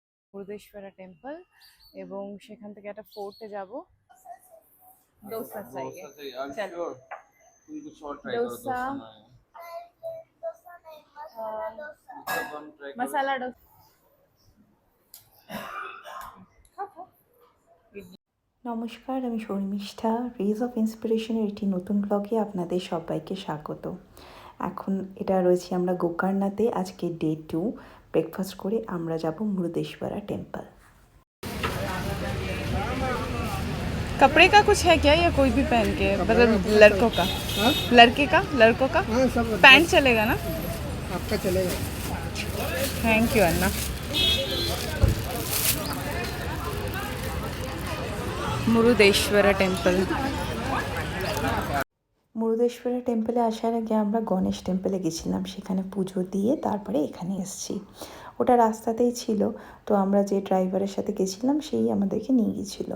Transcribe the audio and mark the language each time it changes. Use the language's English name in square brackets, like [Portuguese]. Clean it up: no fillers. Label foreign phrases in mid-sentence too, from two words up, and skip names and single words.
[Bangla] মুরুদেশ্বরা টেম্পল এবং সেখান থেকে একটা ফোর্টে যাব। [Hindi] डोसा चाहिए। चल डोसा मसाला डोसा। [Bangla] নমস্কার, আমি শর্মিষ্ঠা। রেজ অফ ইন্সপিরেশনের একটি নতুন ব্লগে আপনাদের সবাইকে স্বাগত। এখন এটা রয়েছি আমরা গোকর্ণাতে। আজকে ডে 2। ব্রেকফাস্ট করে আমরা যাব মুরুদেশ্বরা টেম্পল। [Hindi] कपड़े का कुछ है क्या या कोई भी पहन के, मतलब लड़कों का? लड़कों का पैंट चलेगा ना? आपका चलेगा। [English] thank you [Bangla] अन्ना। মুরুদেশ্বরা টেম্পল। মুরুদেশ্বরা টেম্পলে আসার আগে আমরা গণেশ টেম্পলে গেছিলাম, সেখানে পুজো দিয়ে তারপরে এখানে এসেছি। ওটা রাস্তাতেই ছিল, তো আমরা যে ড্রাইভারের সাথে গেছিলাম সেই আমাদেরকে নিয়ে গিয়েছিলো।